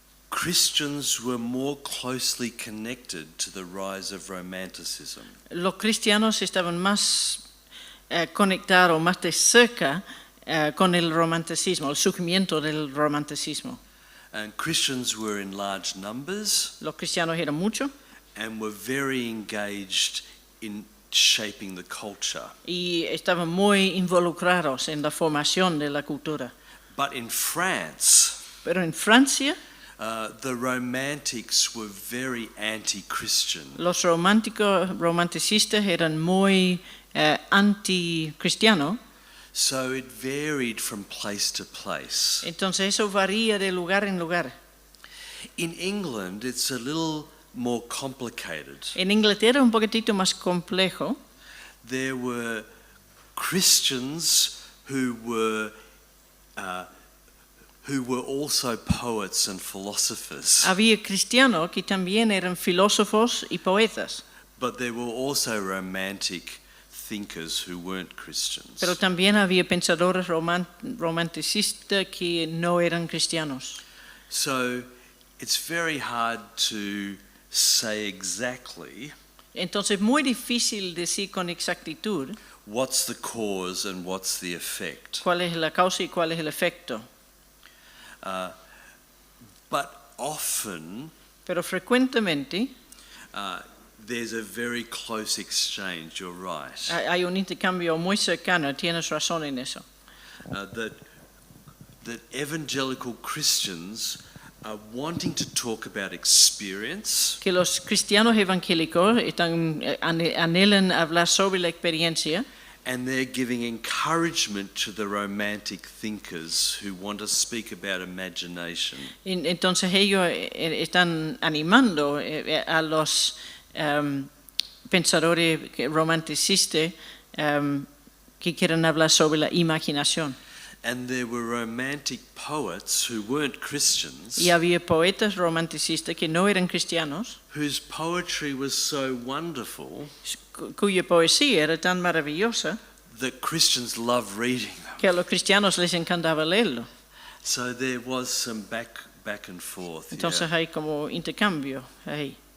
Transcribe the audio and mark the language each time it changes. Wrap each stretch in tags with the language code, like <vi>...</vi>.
<en>Christians were more closely connected to the rise of romanticism.</en> <es>los cristianos estaban más conectados, más de cerca con el romanticismo, el surgimiento del romanticismo.</es> <en>And Christians were in large numbers,</en> <es>Los cristianos eran muchos</es> <en>and were very engaged in shaping the culture.</en> <es>y estaban muy involucrados en la formación de la cultura.</es> <en>But in France,</en> <es>Pero en Francia,</es> <en>the Romantics were very anti-Christian.</en> <es>los romanticistas eran muy anticristianos,</es> <en>So it varied from place to place.</en> <es>entonces eso varía de lugar en lugar.</es> <en>In England, it's a little more complicated.</en> <es>En Inglaterra un poquitito más complejo.</es> <en>There were Christians who were also poets and philosophers.</en> <es>Había cristianos que también eran filósofos y poetas,</es> <en>But there were also romantic thinkers who weren't Christians.</en> <es>pero también había pensadores romanticistas que no eran cristianos.</es> <en>So it's very hard to say exactly</en> <es>Entonces es muy difícil decir con exactitud</es> <en>what's the cause and what's the effect.</en> <es>cuál es la causa y cuál es el efecto.</es> <en>But often</en> <es>Pero frecuentemente</es> <en>there's a very close exchange, you're right.</en> <es>hay un intercambio muy cercano, tienes razón en eso.</es> <en>That evangelical Christians are wanting to talk about experience,</en> <es>Que los cristianos evangélicos anhelan hablar sobre la experiencia</es> <en>and they're giving encouragement to the romantic thinkers who want to speak about imagination.</en> <es>entonces ellos están animando a los pensadores romanticistas que quieren hablar sobre la imaginación.</es> <en>And there were romantic poets who weren't Christians,</en> <es>Y había poetas romanticistas que no eran cristianos,</es> <en>whose poetry was so wonderful</en> <es>cuya poesía era tan maravillosa</es> <en>that Christians loved reading them.</en> <es>que a los cristianos les encantaba leerlo.</es> <en>So there was some back and forth.</en> <es>Entonces</es> <en>yeah.</en> <es>hay como intercambio ahí.</es>